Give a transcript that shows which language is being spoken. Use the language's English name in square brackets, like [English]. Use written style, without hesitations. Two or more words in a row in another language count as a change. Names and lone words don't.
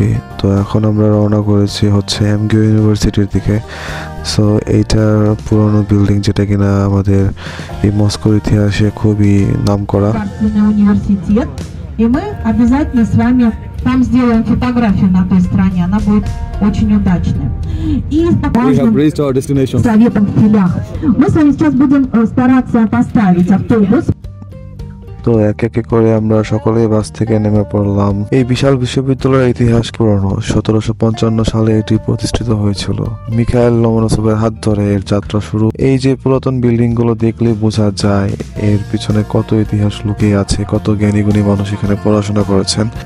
[Bangla] তো এখন আমরা রওনা করেছি হচ্ছে এমগিউ ইউনিভার্সিটির দিকে। সো এইটার পুরনো বিল্ডিং, যেটা কিনা আমাদের এই মস্কোর ইতিহাসে খুবই নামকরা। [Russian] И мы обязательно с вами там сделаем фотографию на той стороне, она будет очень удачная. И советом в филях мы с вами сейчас будем стараться поставить автобус. [Bangla] তো এক এক করে আমরা সকলেই বাস থেকে নেমে পড়লাম। এই বিশাল বিশ্ববিদ্যালয়ের ইতিহাস পুরনো। 1755 সালে এটি প্রতিষ্ঠিত হয়েছিল। মিখাইল লোমোনোসভের হাত ধরে এর যাত্রা শুরু। এই যে পুরাতন বিল্ডিং গুলো দেখলে বোঝা যায় এর পিছনে কত ইতিহাস লুকিয়ে আছে, কত জ্ঞানী গুণী মানুষ এখানে পড়াশোনা করেছেন।